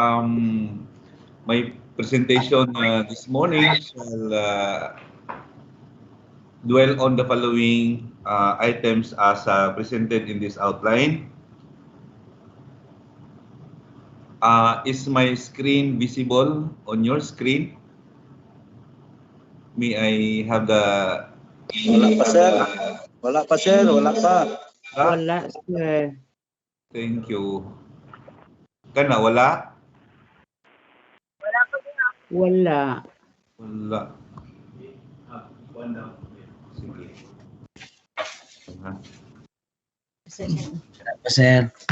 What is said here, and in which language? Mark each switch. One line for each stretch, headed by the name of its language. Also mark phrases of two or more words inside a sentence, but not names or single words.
English: My presentation this morning shall dwell on the following items as presented in this outline. Is my screen visible on your screen? May I have the...
Cebuano: Wala pa, sir. Wala pa, sir. Wala pa. Wala, sir.
English: Thank you.
Cebuano: Kana, wala? Wala. Wala. Sige. Sir.